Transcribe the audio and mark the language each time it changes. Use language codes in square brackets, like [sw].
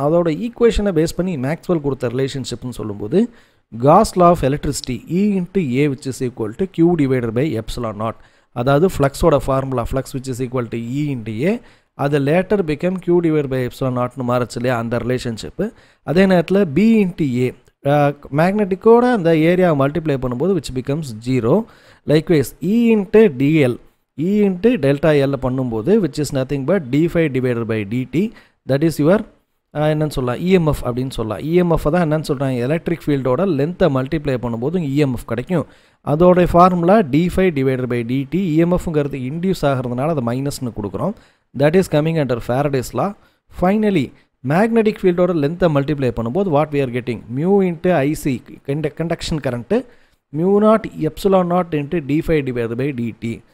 [ta] அதோட ஈக்குவேஷனை பேஸ் பண்ணி மேக்ஸ்வெல் கொடுத்த ரிலேஷன்ஷிப்னு சொல்லும்போது cos law of electricity E × A which is equal to Q divided by epsilon naught. அதாவது ஃப்ளக்ஸோட formula flux which is equal to E × A, அது later become Q divided by epsilon naughtனு மாறச்சு இல்லையா, அந்த relationship. அதே நேரத்தில் B × A மேக்னெட்டிக்கோட அந்த ஏரியாவை multiply பண்ணும்போது which becomes 0. Likewise E × DL, E × delta L பண்ணும்போது [en] which is nothing but d phi divided by dt, that is your [ta] என்னன்னு சொல்லலாம் இஎம்எஃப் அப்படின்னு சொல்லலாம். இஎம்எஃப் தான் என்னன்னு சொல்கிறாங்க, எலக்ட்ரிக் ஃபீல்டோட லென்த்தை மல்டிப்ளை பண்ணும்போது இஎம்எஃப் கிடைக்கும். அதோடைய formula d phi divided by dt. இஎம்எஃப்ங்கிறது induce ஆகிறதுனால அதை மைனஸ்னு கொடுக்குறோம். [en] That is coming under Faraday's law. [ta] Finally magnetic ஃபீல்டோட லென்த்தை மல்டிப்ளை பண்ணும்போது [en] what we are getting [ta] mu × IC conduction current, mu not epsilon not × d phi divided by dt.